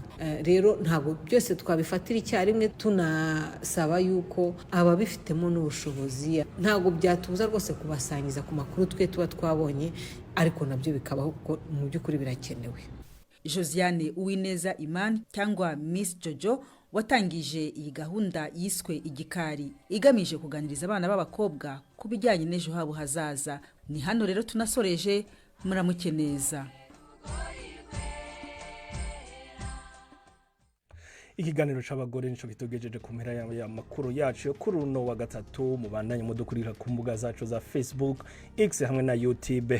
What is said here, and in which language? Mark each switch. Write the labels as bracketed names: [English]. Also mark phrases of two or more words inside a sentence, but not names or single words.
[Kinyarwanda] Rero ntabwo byose twabifatira icyarimwe, tunasaba yuko ababifitemo n'ubushobozi ntabwo byatubuza rwose kubasangiza ku makuru twe tuba twabonye, ariko nabyo bikabaho kuko mu by'ukuri birakenewe. Josiane Uwineza Iman cyangwa Miss Jojo watangije iyi gahunda yiswe igikari igamije kuganiriza abana b'abakobwa ku bijyanye n'ejo habo hazaza. Ni hano rero tunasoreje, muramuke neza. [Rundi] Ikiganiro c'abagore nico gitogejeje ku mpera ya makuru yacu yo kuri uno wa gatatu. Mubandanye mudukurira ku mbuga zacu za Facebook, X hamwe na YouTube.